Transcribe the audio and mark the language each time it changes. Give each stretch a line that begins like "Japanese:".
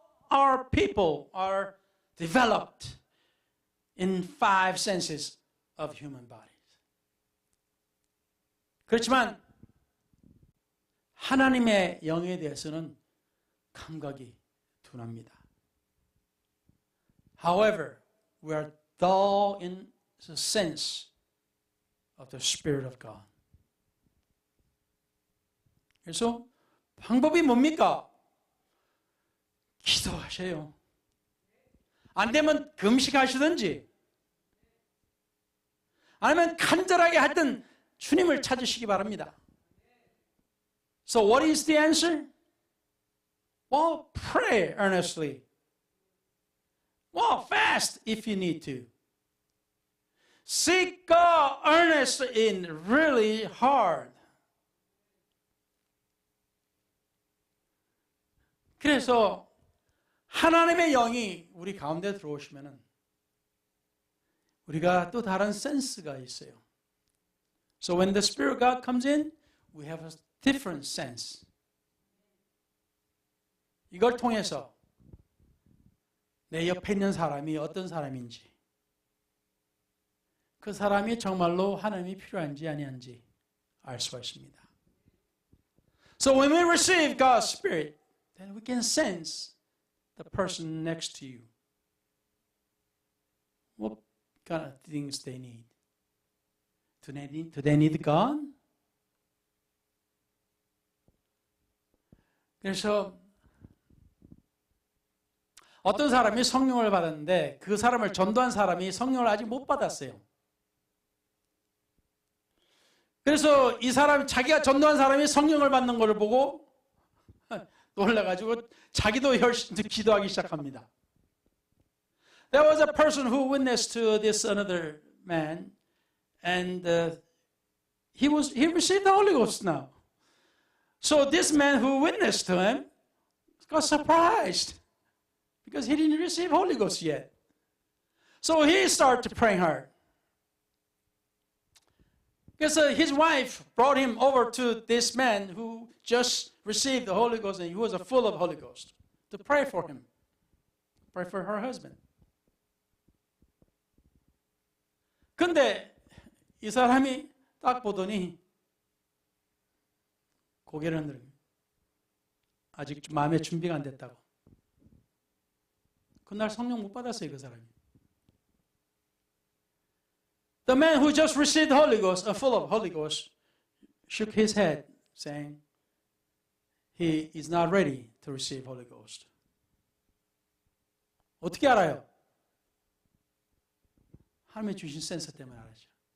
English: our people are developed in 5 senses of human bodies.
Korean: 그렇지만 하나님의 영에 대해서는 감각이 둔합니다.
English: However, we are dull in the sense of the Spirit of God.
Korean: 그래서 방법이 뭡니까? 기도하세요. 안 되면 금식하시든지 아니면 간절하게 하든 주님을 찾으시기 바랍니다.
English: So what is the answer? Well, pray earnestly. Well, fast if you need to. Seek God earnestly and really hard.
Korean: 그래서 하나님의 영이 우리 가운데 들어오시면은 우리가 또 다른 센스가 있어요.
English: So when the Spirit of God comes in, we have a different sense.
Korean: 이걸 통해서 내 옆에 있는 사람이 어떤 사람인지, 그 사람이 정말로 하나님이 필요한지 아니한지 알 수가 있습니다.
English: So when we receive God's Spirit, then we can sense the person next to you. What kind of things they need? Do they need God?
Korean: 그래서 어떤 사람이 성령을 받았는데 그 사람을 전도한 사람이 성령을 아직 못 받았어요. 그래서 이 사람, 자기가 전도한 사람이 성령을 받는 것을 보고 놀라가지고 자기도 열심히 기도하기 시작합니다.
English: There was a person who witnessed to this another man, and he received the Holy Ghost now. So this man who witnessed to him got surprised because he didn't receive Holy Ghost yet. So he started praying hard. Because his wife brought him over to this man who just received the Holy Ghost and he was full of Holy Ghost to pray for him, pray for her husband.
Korean: 근데 이 사람이 딱 보더니 고개를 흔들고 아직 마음의 준비가 안 됐다고. 그날 성령 못 받았어요, 그 사람이.
English: The man who just received the Holy Ghost, full of Holy Ghost, shook his head, saying, he is not ready to receive Holy Ghost.
Korean: 어떻게 알아요? 하나님의 주신 센서 때문에 알았죠.